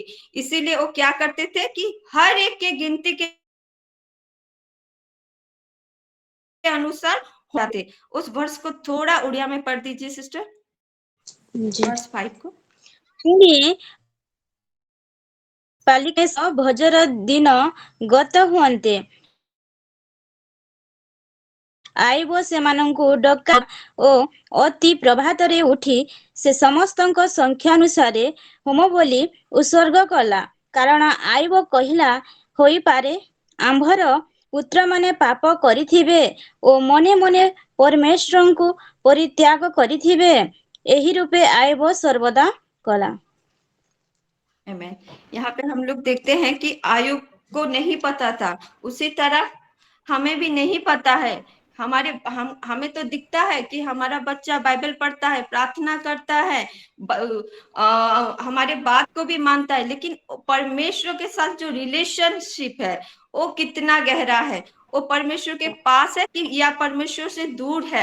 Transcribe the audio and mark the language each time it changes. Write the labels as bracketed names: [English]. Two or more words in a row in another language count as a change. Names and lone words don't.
[Hindi] इसीलिए वो क्या करते थे कि हर एक के गिनती के अनुसार होते। उस वर्ष को थोड़ा उड़िया में पढ़ दीजिए सिस्टर, वर्ष 5 को। [Odia] ପାଲିକେ ଭୋଜର ଦିନ ଗତ ହୁଅନ୍ତେ ଆଇବ ସେମାନଙ୍କୁ ଡକା ଓ ଅତି ପ୍ରଭାତରେ ଉଠି ସେ ସମସ୍ତଙ୍କ ସଂଖ୍ୟାନୁସାରେ ହୋମ ବୋଲି ଉତ୍ସର୍ଗ କଲା। କାରଣ ଆଇବ କହିଲା ହୋଇପାରେ ଆମ୍ଭର ପୁତ୍ରମାନେ ପାପ କରିଥିବେ ଓ ମନେ ମନେ ପରମେଶ୍ୱରଙ୍କୁ परित्याग କରିଥିବେ। ଏହି ରୂପେ ଆଇବ ସର୍ବଦା କଲା। Amen. [Hindi] यहाँ पे हम लोग देखते हैं कि आयुब को नहीं पता था, उसी तरह हमें भी नहीं पता है। हमें तो दिखता है कि हमारा बच्चा बाइबल पढ़ता है, प्रार्थना करता है, हमारे बात को भी मानता है, लेकिन परमेश्वर के साथ जो रिलेशनशिप है वो कितना गहरा है, वो परमेश्वर के पास है कि या परमेश्वर से दूर है।